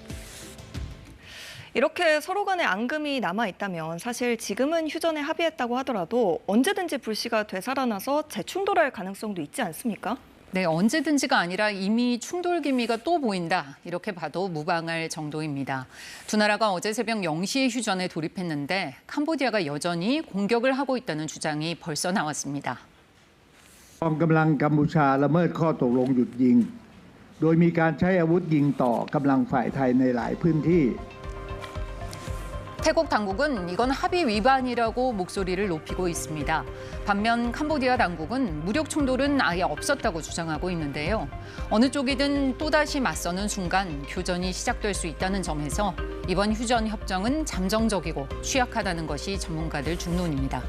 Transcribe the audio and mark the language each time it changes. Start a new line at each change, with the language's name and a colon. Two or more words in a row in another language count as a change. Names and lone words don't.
Korean: 이렇게 서로 간에 앙금이 남아있다면 사실 지금은 휴전에 합의했다고 하더라도 언제든지 불씨가 되살아나서 재충돌할 가능성도 있지 않습니까? 네, 언제든지가 아니라 이미 충돌 기미가 또 보인다. 이렇게 봐도 무방할 정도입니다. 두 나라가 어제 새벽 0시에 휴전에 돌입했는데 캄보디아가 여전히 공격을 하고 있다는 주장이 벌써 나왔습니다.
Thai: กองกำลังกัมพูชาละเมิดข้อตกลงหยุดยิงโดยมีการใช้อาวุธยิงต่อกำลังฝ่ายไทยในหลายพื้นที่
Korean: 태국 당국은 이건 합의 위반이라고 목소리를 높이고 있습니다. 반면 캄보디아 당국은 무력 충돌은 아예 없었다고 주장하고 있는데요. 어느 쪽이든 또다시 맞서는 순간 교전이 시작될 수 있다는 점에서 이번 휴전 협정은 잠정적이고 취약하다는 것이 전문가들 중론입니다.